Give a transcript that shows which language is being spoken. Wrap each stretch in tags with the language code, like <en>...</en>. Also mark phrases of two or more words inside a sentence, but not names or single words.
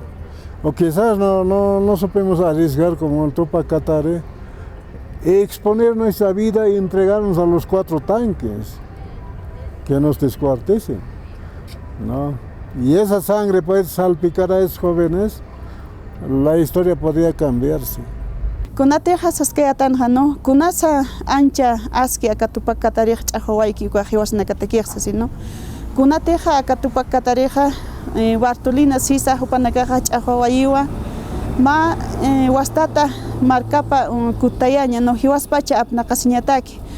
<es>O quizás no supimos arriesgar como el Tupac Katari, exponer nuestra vida y entregarnos a los 4 tanques que nos descuarticen, ¿no? Y esa sangre puede salpicar a esos jóvenes, la historia podría cambiarse.</es> <ay>Kunateja saskayatan no kunasa ancha aski aka Tupac Katari chahawaiki ka hiwasna katakirsa sino kunateja aka Tupac Katari Bartolina Sisa hupanakaja chahawayiwa ma wastata markapa kutayaña no hiwaspacha apnaqasiñataki</ay>